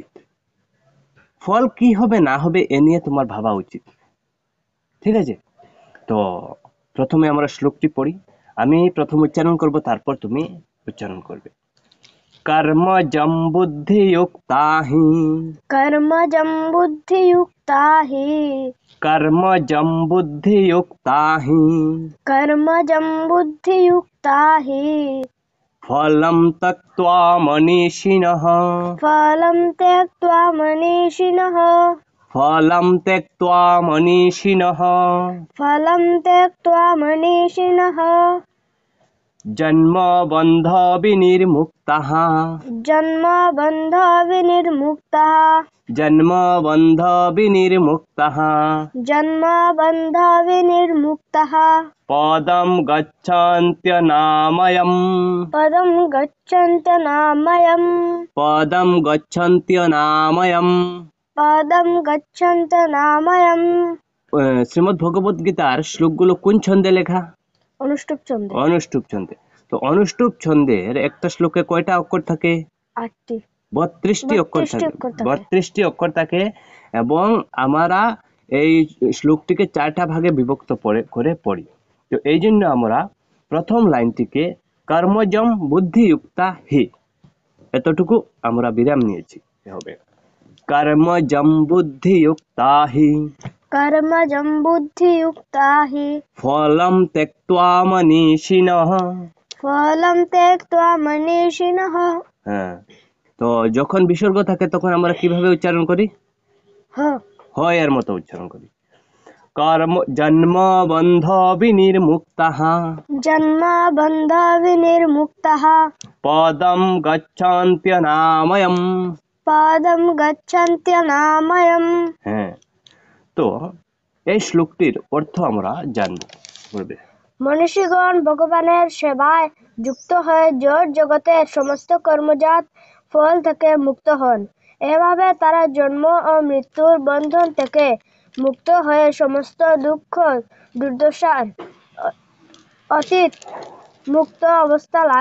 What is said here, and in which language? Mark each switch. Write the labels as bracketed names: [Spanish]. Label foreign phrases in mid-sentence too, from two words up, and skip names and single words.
[Bangla] ফল কি হবে না হবে এ নিয়ে তোমার ভাবা উচিত, ঠিক আছে? তো প্রথমে আমরা শ্লোকটি পড়ি। আমি প্রথম উচ্চারণ করব, তারপর তুমি উচ্চারণ করবে। [Sanskrit] কর্মজম বুদ্ধিযুক্তা হি, कर्मजं बुद्धियुक्ता हि কর্মজম বুদ্ধিযুক্তা হি, कर्मजं बुद्धियुक्ता हि ফলম ত্যক্ত্বা মনীষিণঃ, फलं त्यक्त्वा मनीषिणः ফলম ত্যক্ত্বা মনীষিণঃ, फलं त्यक्त्वा मनीषिणः জন্মবন্ধ বিনির্মুক্তঃ, जन्मबन्धविनिर्मुक्तः জন্মবন্ধ বিনির্মুক্তঃ, जन्मबन्धविनिर्मुक्तः পদম গচ্ছন্ত্যনাময়ম, पदं गच्छन्तनामयम् পদম গচ্ছন্ত্যনাময়ম। पदं गच्छन्तनामयम् [Bangla] শ্রীমদ্ ভগবদ গীতার শ্লোকগুলো কোন ছন্দে লেখা? অনুষ্টুপ ছন্দে। অনুষ্টুপ ছন্দে। তো অনুষ্টুপ ছন্দের একটা শ্লোকে কয়টা অক্ষর থাকে? 8টি। 32টি অক্ষর 32টি থাকে। অক্ষর থাকে। 32টি অক্ষর থাকে এবং আমরা এই শ্লোকটিকে 4টা ভাগে বিভক্ত করে পড়ি। তো এই জন্য আমরা প্রথম লাইনটিকে [Sanskrit] কর্মজম বুদ্ধিযুক্তা হি, [Bangla] এতটুকু আমরা বিরাম নিয়েছি। [Sanskrit] হবে কর্মজম বুদ্ধিযুক্তা হি, कर्मजं बुद्धियुक्ता हि ফলম ত্যক্ত্বা মনীষিণঃ। फलं त्यक्त्वा मनीषिणः। [Bangla] হ্যাঁ, তো যখন বিসর্গ থাকে তখন আমরা কিভাবে উচ্চারণ করি? ह হয় এর মতো উচ্চারণ করি। [Sanskrit] কর্ম জন্মবন্ধ বিনির্মুক্তঃ, जन्मबन्धविनिर्मुक्तः পদম গচ্ছন্ত্যনাময়ম। पादं गच्छन्त्यनामयम्। [Bangla] হ্যাঁ, তো এই শ্লোকটির অর্থ আমরা জানব। বলবে মনীষীগণ ভগবানের সেবায় যুক্ত হয়ে জড় জগতের সমস্ত কর্মজাত ফল থেকে মুক্ত হন। এভাবে তারা জন্ম ও মৃত্যুর বন্ধন থেকে মুক্ত হয়ে সমস্ত দুঃখ দুর্দশার অতীত মুক্ত অবস্থা লাভ